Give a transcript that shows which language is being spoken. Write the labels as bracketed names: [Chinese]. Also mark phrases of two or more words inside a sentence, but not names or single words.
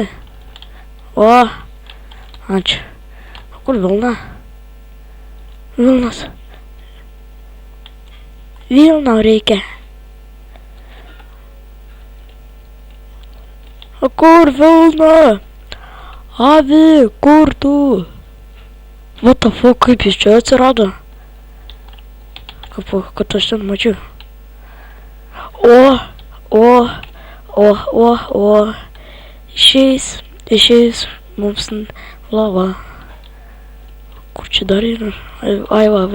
[Lithuanian] O, ačiū. Kur Vilna? Vilnas. Vilna reikia. O kur Vilna? Avi, kur tu? [English] What the fuck, [Lithuanian] kaip jis čia atsirado? Kad aš ten mačiau. O. Išeis mums lava. Kur čia dar yra? Ai, Avi.